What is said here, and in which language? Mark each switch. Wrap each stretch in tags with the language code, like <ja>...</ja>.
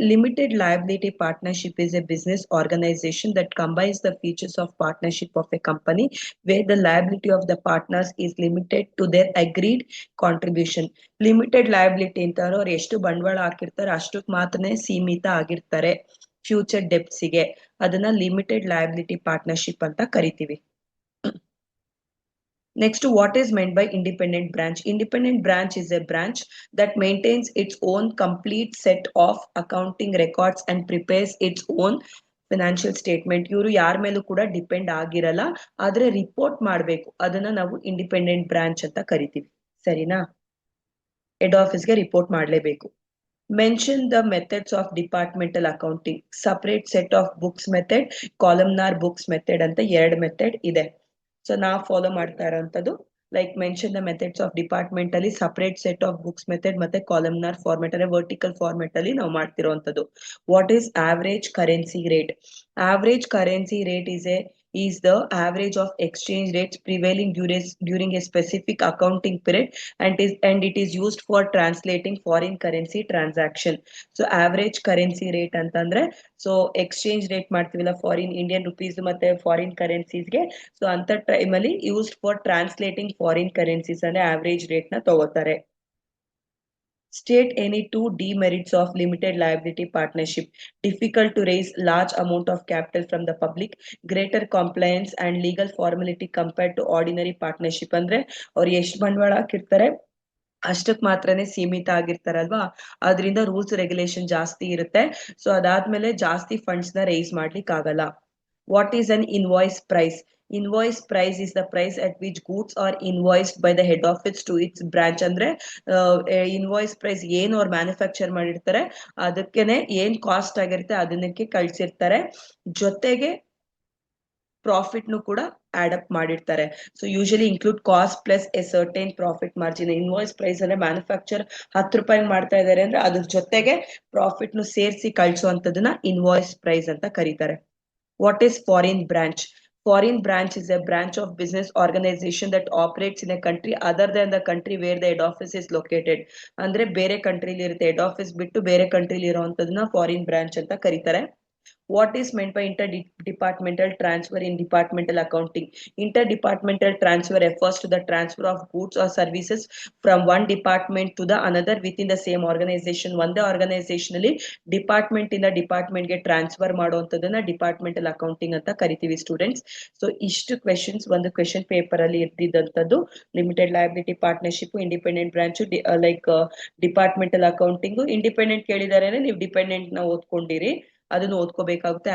<en>Limited liability partnership is a business organisation that combines the features of partnership of a company where the liability of the partners is limited to their agreed contribution.</en> <kn>Limited liability ಅಂತ ಅವ್ರು ಎಷ್ಟು ಬಂಡವಾಳ ಹಾಕಿರ್ತಾರೆ ಅಷ್ಟಕ್ಕೆ ಮಾತ್ರನೇ ಸೀಮಿತ ಆಗಿರ್ತಾರೆ future ಡೆಪ್ಸಿಗೆ. ಅದನ್ನ ಲಿಮಿಟೆಡ್ ಲಯಬಿಲಿಟಿ ಪಾರ್ಟ್ನರ್ಶಿಪ್ ಅಂತ ಕರಿತೀವಿ.</kn> <en>Next, what is meant by independent branch? Independent branch is a branch that maintains its own complete set of accounting records and prepares its own financial statement.</en> <kn>ಇವರು ಯಾರ ಮೇಲೂ ಕೂಡ depend ಆಗಿರಲ್ಲ, ಆದ್ರೆ report ಮಾಡಬೇಕು. ಅದನ್ನ ನಾವು ಇಂಡಿಪೆಂಡೆಂಟ್ ಬ್ರಾಂಚ್ ಅಂತ ಕರಿತೀವಿ. ಸರಿನಾ? ಹೆಡ್ ಆಫೀಸ್ಗೆ ರಿಪೋರ್ಟ್ ಮಾಡಲೇಬೇಕು.</kn> <en>Mention the methods of departmental accounting. Separate set of books method, columnar books method</en> <kn>ಅಂತ ಎರಡು ಮೆಥಡ್ ಇದೆ. ಸೊ ನಾವು ಫಾಲೋ ಮಾಡ್ತಾ ಇರೋಂಥದ್ದು</kn> <en>like mention the methods of department</en> <kn>ಅಲ್ಲಿ separate set of books method ಮತ್ತೆ ಕಾಲಮ್ನಾರ್ ಫಾರ್ಮೆಟ್ ಅಂದ್ರೆ vertical format ಅಲ್ಲಿ ನಾವು ಮಾಡ್ತಿರೋಂಥದ್ದು.</kn> <en>What is average currency rate? Average currency rate is the average of exchange rates prevailing during a specific accounting period and it is used for translating foreign currency transaction.</en> <kn>So average currency rate ಅಂತಂದ್ರೆ so exchange rate ಮಾಡ್ತೀವಲ್ಲ foreign Indian rupees ಮತ್ತೆ foreign ಕರೆನ್ಸೀಸ್ಗೆ, so ಅಂತ time ಅಲ್ಲಿ</kn> <en>used for translating foreign currencies</en> <kn>ಅಂದ್ರೆ average rate ನ ತಗೋತಾರೆ.</kn> <en>State any 2 demerits of limited liability partnership. Difficult to raise large amount of capital from the public, greater compliance and legal formality compared to ordinary partnership.</en> <kn>ಅಂದ್ರೆ ಅವ್ರು ಎಷ್ಟು ಬಂಡವಾಳ ಹಾಕಿರ್ತಾರೆ ಅಷ್ಟಕ್ ಮಾತ್ರನೇ ಸೀಮಿತ ಆಗಿರ್ತಾರಲ್ವಾ, ಅದರಿಂದ ರೂಲ್ಸ್ ರೆಗ್ಯುಲೇಷನ್ ಜಾಸ್ತಿ ಇರುತ್ತೆ. ಸೊ ಅದಾದ್ಮೇಲೆ ಜಾಸ್ತಿ ಫಂಡ್ಸ್ ನ ರೈಸ್ ಮಾಡ್ಲಿಕ್ಕೆ ಆಗಲ್ಲ.</kn> <en>What is an invoice price? Invoice price is the price at which goods are invoiced by the head office to its branch.</en> <kn>ಅಂದ್ರೆ ಇನ್ವಾಯ್ಸ್ ಪ್ರೈಸ್ ಏನು ಅವ್ರು ಮ್ಯಾನುಫ್ಯಾಕ್ಚರ್ ಮಾಡಿರ್ತಾರೆ ಅದಕ್ಕೇನೆ ಏನ್ ಕಾಸ್ಟ್ ಆಗಿರುತ್ತೆ ಅದನ್ನಕ್ಕೆ ಕಳ್ಸಿರ್ತಾರೆ, ಜೊತೆಗೆ ಪ್ರಾಫಿಟ್ ನು ಕೂಡ ಆಡ್ ಅಪ್ ಮಾಡಿರ್ತಾರೆ.</kn> <en>So usually include cost plus a certain profit margin.</en> <kn>Invoice price ಅಂದ್ರೆ ಮ್ಯಾನುಫ್ಯಾಕ್ಚರ್ 10 ರೂಪಾಯಿ ಮಾಡ್ತಾ ಇದಾರೆ ಅಂದ್ರೆ ಅದ್ರ ಜೊತೆಗೆ ಪ್ರಾಫಿಟ್ ನು ಸೇರಿಸಿ ಕಳ್ಸುವಂತದನ್ನ ಇನ್ವಾಯ್ಸ್ ಪ್ರೈಸ್ ಅಂತ ಕರೀತಾರೆ.</kn> <en>What is foreign branch? Foreign branch is a branch of business organization that operates in a country other than the country where the head office is located.</en> <kn>ಅಂದ್ರೆ ಬೇರೆ ಕಂಟ್ರಿಲಿ ಇರುತ್ತೆ, ಹೆಡ್ ಆಫೀಸ್ ಬಿಟ್ಟು ಬೇರೆ ಕಂಟ್ರಿಲಿ ಇರುವಂತದನ್ನ foreign branch ಅಂತ ಕರೀತಾರೆ.</kn> <en>What is meant by interdepartmental transfer in departmental accounting? Interdepartmental transfer refers to the transfer of goods or services from one department to the another within the same organization.</en> <kn>ಒಂದೇ organisation ಅಲ್ಲಿ department ಇಂದ department ಗೆ transfer ಮಾಡುವಂತದನ್ನ departmental accounting ಅಂತ ಕರಿತೀವಿ students. So ಇಷ್ಟು questions ಒಂದು question paper ಅಲ್ಲಿ ಇರ್ತಿದ್ದಂಥದ್ದು. Limited liability partnership, independent branch, like departmental accounting. Independent ಕೇಳಿದಾರೆ ನೀವು ಡಿಪೆಂಡೆಂಟ್ ನ ಓದ್ಕೊಂಡಿರಿ, ಅದನ್ನು ಓದ್ಕೋಬೇಕಾಗುತ್ತೆ.</kn>